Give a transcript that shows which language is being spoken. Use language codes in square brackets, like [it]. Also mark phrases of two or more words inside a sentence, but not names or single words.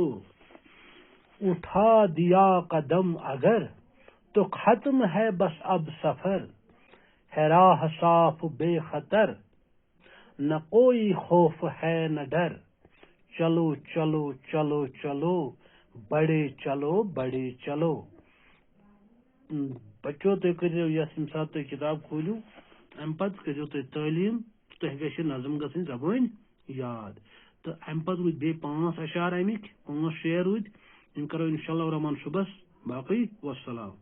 [ur] اٹھا دیا قدم اگر تو ختم ہے بس اب سفر. ہے راہ صاف بے خطر، نہ کوئی خوف ہے نہ ڈر. چلو چلو چلو چلو، بڑے چلو بڑے چلو. [ks] بچو تُہۍ کٔرزیو یَتھ ییٚمہِ ساتہٕ تُہۍ کِتاب کھوٗلِو، اَمہِ پَتہٕ کٔرزیو تُہۍ تعلیٖم تہ گژھِ نظم گژھٕنۍ زبٲنۍ یاد تہٕ امہِ پتہٕ روٗدۍ بیٚیہِ 5 اشعار امِکۍ 5 شعر روٗدۍ یِم کرو [ar] انشاءاللہ الرحمان [ks] صبحس باقٕے والسلام